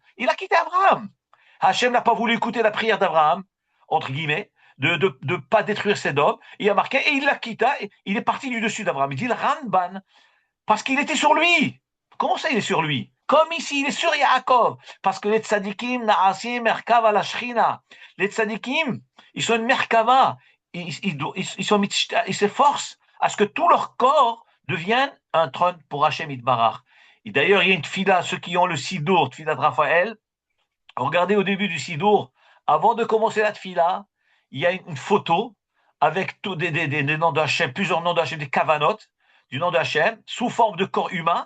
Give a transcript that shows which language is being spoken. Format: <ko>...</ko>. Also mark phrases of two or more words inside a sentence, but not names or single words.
<fr>Il a quitté Avraham. Hachem n'a pas voulu écouter la prière d'Avraham, entre guillemets, de pas détruire Sodome. Il a marqué, et il l'a quitté, il est parti du dessus d'Avraham. Il dit le Ramban, parce qu'il était sur lui. Comment ça, il est sur lui? Comme ici, il est sur Yaakov. Parce que les</fr> <he>צדיקים, נעשים, מרכבה לשכינה.</he> <fr>Les tzadikim, ils sont une merkava. Ils s'efforcent à ce que tout leur corps devienne un trône pour</fr> <he>השם יתברך.</he> <fr>Et d'ailleurs, il y a une tfila, ceux qui ont le Sidour, tfila de Raphaël, regardez au début du Sidour, avant de commencer la tfila, il y a une photo avec tous des noms d'Hachem, plusieurs noms d'Hachem, des kavanotes du nom d'Hachem, sous forme de corps humain.</fr>